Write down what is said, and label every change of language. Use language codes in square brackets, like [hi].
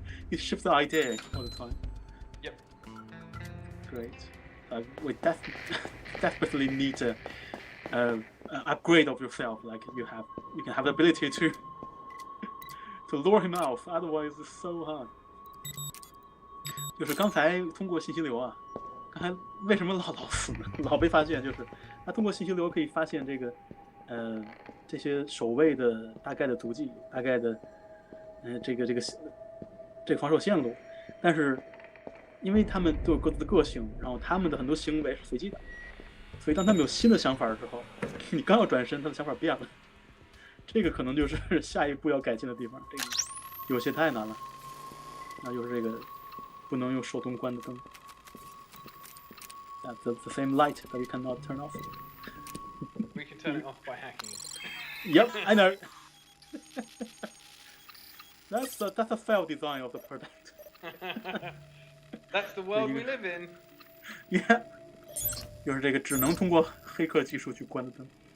[en] He shifts the idea all the time. Yep. Great. We desperately need an upgrade of yourself. Like you can have the ability to lure him out. Otherwise, it's so hard. [zh] 就是刚才通过信息流啊，刚才为什么老死呢？老被发现，就是他通过信息流可以发现这个这些守卫的大概的足迹，大概的这个防守线路，但是因为他们都有各自的个性，然后他们的很多行为是随机的，所以当他们有新的想法的时候，你刚要转身，他的想法变了，这个可能就是下一步要改进的地方，这个有些太难了。那就是这个不能用手动关的灯。 [en] That's the same light that we cannot turn off. We can turn it off by hacking it. Yep, I know. That's a failed design of the product. That's the world we live in. Yeah. [zh] 又是这个只能通过黑客技术去关的灯。